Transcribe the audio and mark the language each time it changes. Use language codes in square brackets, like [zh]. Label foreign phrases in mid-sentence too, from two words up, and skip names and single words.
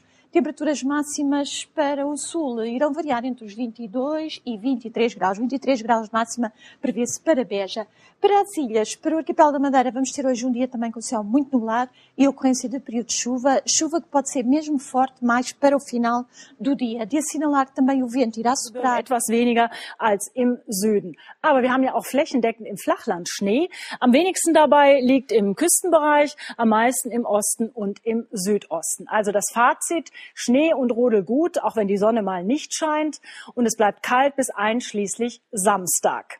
[pt] Temperaturas máximas para o sul irão variar entre os 22 e 23 graus. 23 graus de máxima prevê-se para Beja. Para as ilhas, para o arquipélago da Madeira, vamos ter hoje um dia também com o céu muito nublado e ocorrência de período de chuva. Chuva que pode ser mesmo forte mais para o final do dia. De assinalar que também o vento irá soprar. [de] Etwas weniger als im Süden. Aber wir haben ja auch flächendeckend im Flachland Schnee. Am wenigsten dabei liegt im Küstenbereich, am meisten im Osten und im Südosten. Also das Fazit: Schnee und Rodel gut, auch wenn die Sonne mal nicht scheint. Und es bleibt kalt bis einschließlich Samstag.